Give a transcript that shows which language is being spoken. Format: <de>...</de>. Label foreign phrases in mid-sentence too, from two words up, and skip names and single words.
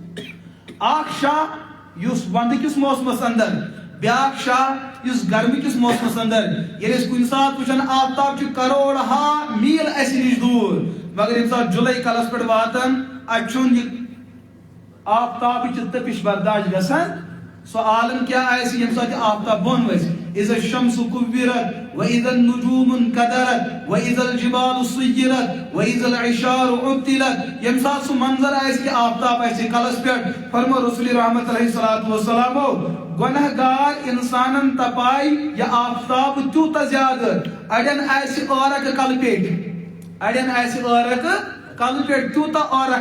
<ks>اکھ شاہ یُس ونٛدٕ کِس موسمس انٛدر بیٛاکھ شاہ یُس گرمی کِس موسمس انٛدر ییٚلہِ أسۍ کُنہِ ساتہٕ وٕچھان آفتاب چھُ کروڑ ہا میٖل اسہِ نِش دوٗر مگر ییٚمہِ ساتہٕ جُلاے کلس پٮ۪ٹھ واتان اتہِ چھُنہٕ یہِ آفتابٕچ تپِش برداش گژھان سُہ عالم کیٛاہ آسہِ ییٚمہِ ساتہٕ یہِ آفتاب بۄن وسہِ</ks> <ar>اذا الشمس كورت واذا النجوم انكدرت واذا الجبال سيرت واذا العشار عطلت</ar> <ks>ییٚمہِ ساتہٕ سُہ منظر آسہِ کہِ آفتاب آسہِ کلس پٮ۪ٹھ فرمو رسول رحمت</ks> <ar>علیہ الصلوۃ والسلامو</ar> <ks>گۄناہ گار انسانن تپایہِ یہِ آفتاب تیوٗتاہ زیادٕ اڑٮ۪ن آسہِ عٲرق کلہٕ پیٚٹھۍ اڑٮ۪ن آسہِ عٲرق کلہٕ پٮ۪ٹھ تیوٗتاہ</ks>